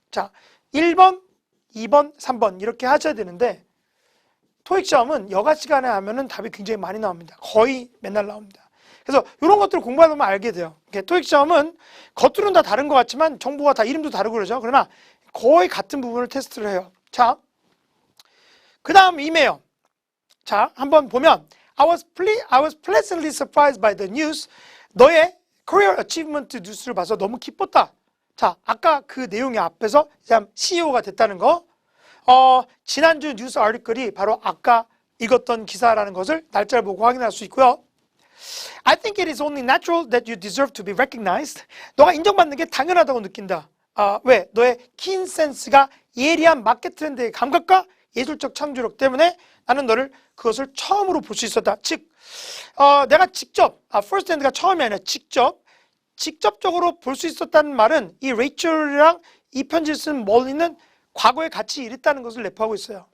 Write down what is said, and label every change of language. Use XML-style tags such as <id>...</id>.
<ko>자, 1번, 2번, 3번 이렇게 하셔야 되는데 토익 시험은 여가 시간에 하면은 답이 굉장히 많이 나옵니다. 거의 맨날 나옵니다. 그래서 이런 것들을 공부하다 보면 알게 돼요. 토익 시험은 겉으로는 다 다른 것 같지만 정보가 다 이름도 다르고 그러죠. 그러나 거의 같은 부분을 테스트를 해요. 자, 그 다음 이메일. 자, 한번 보면</ko> <en>I was pleasantly surprised by the news.</en> <ko>너의</ko> <en>career achievement</en> <ko>뉴스를 봐서 너무 기뻤다. 자, 아까 그 내용의 앞에서 CEO가 됐다는 거. 지난주 뉴스 아티클이 바로 아까 읽었던 기사라는 것을 날짜를 보고 확인할 수 있고요.</ko> <en>I think it is only natural that you deserve to be recognized.</en> <ko>너가 인정받는 게 당연하다고 느낀다. 왜? 너의 킨 센스가 예리한 마켓 트렌드의 감각과 예술적 창조력 때문에 나는 너를 그것을 처음으로 볼 수 있었다. 즉, 내가 직접, first hand가 처음이 아니라 직접적으로 볼 수 있었다는 말은 이 레이첼이랑 이 편지를 쓴 멀리는 과거에 같이 일했다는 것을 내포하고 있어요.</ko>